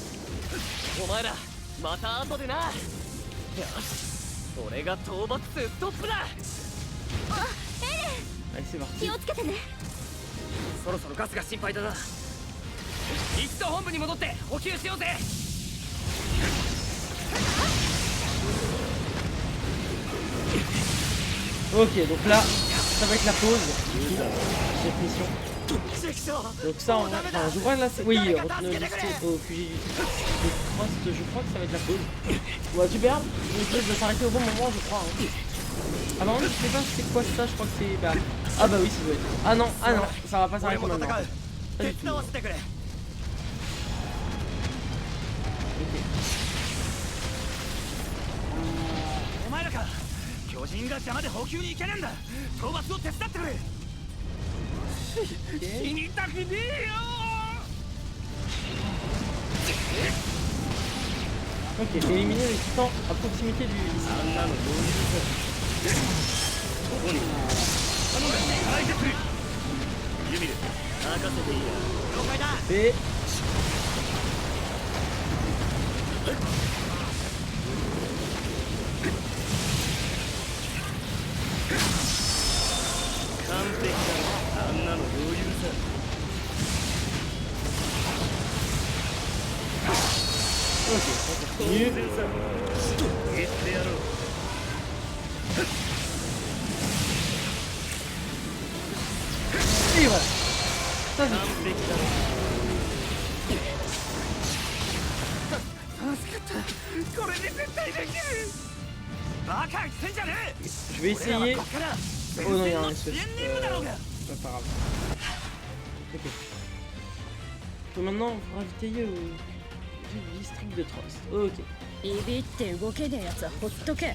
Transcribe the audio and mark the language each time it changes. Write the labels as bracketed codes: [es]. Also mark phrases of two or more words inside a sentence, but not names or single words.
[ja] お前らまた後でな。よし俺が討伐数ストップだ。あ、エレ [fr] Allez, c'est ン parti. [ja] 気をつけてね。そろそろガスが心配だな。一度本部に戻って補給しようぜ。 [fr] Ok, donc là, ça va être la pause. Cette mission. Donc ça, enfin, je crois que là, c'est... Oui, retourner au QG du Trust, je crois que ça va être la pause. Ouais, super. Donc là, je vais s'arrêter au bon moment, je crois. Hein. Ah non, je sais pas c'est quoi ça, je crois que c'est... Bah... Ah bah oui, ça doit être... Ah non, ça va pas s'arrêter maintenant. Pas du tout. Ok. [ja] お前らか。巨人が邪魔で補給に行けねえんだ。討伐を手伝ってくれ。死にたくねえよ。 [fr] Ok, éliminer les titans à proximité du... Et... [ja] 完璧だ。あんなの余裕さ。 [fr] Ok, on continue. [ja] 言ってやろう。 [fr] Et voilà. Ça c'est... [ja] 完璧だ。助かった。これで絶対できる。バカ言ってんじゃねえ。 [fr] Je vais essayer... Oh non, il y a un SOS. C'est pas grave. Ok. Donc maintenant, on va ravitailler au district de Trust. Ok. [ja] ビビって動けねえやつはほっとけ。